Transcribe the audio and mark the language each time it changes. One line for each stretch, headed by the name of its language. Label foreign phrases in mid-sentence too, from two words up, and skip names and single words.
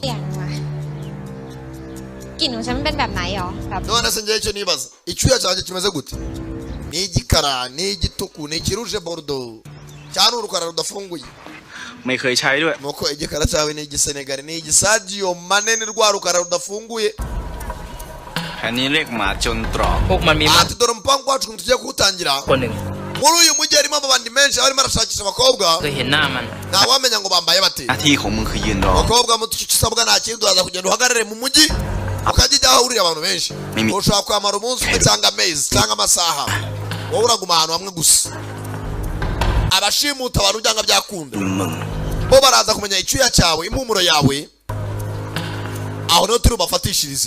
Thai: เปลี่ยนว่ะกลิ่นของฉันมันเป็นแบบไหนหรอแบบ
Kinyarwanda: none se ngewe icyo nibaza icyuya cyanjye kimeze gute ni igikara ni igituku ni ikiruje borudo cyane urukara rudafunguye
Thai: ไม่เคยใช้ด้วย
Kinyarwanda: nuko igikara cyawe ni igisenegari ni igisadiyo manini rwa rukara rudafunguye
Thai: อันนี้เรียกหมาจนตรอก พวกมันมี
Kinyarwanda: ati dore umupangu wacu ukuntu tugiye kuwutangira
Thai: คนหนึ่ง
Kinyarwanda: muri uyu mujyi harimo amabandi menshi barimo barashakisha abakobwa
Thai: เคยเห็นหน้ามัน
Kinyarwanda: ntawamenya ngo bambaye bate
Thai: หน้าที่ของมึงคือยืนรอ
Kinyarwanda: abakobwa muto icyo usabwa nta kindi uraza kugenda uhagarare mu mujyi ukajya ujya ahahurira abantu benshi Mimi. ushobora kwamara umunsi umwe cyangwa amezi cyangwa amasaha wowe uraguma ahantu hamwe gusa abashimuta abantu byanga byakunda
Thai: มึง
Kinyarwanda: bo baraza kumenya icyuya cyawe impumuro yawe aho niho turi bubafatishirize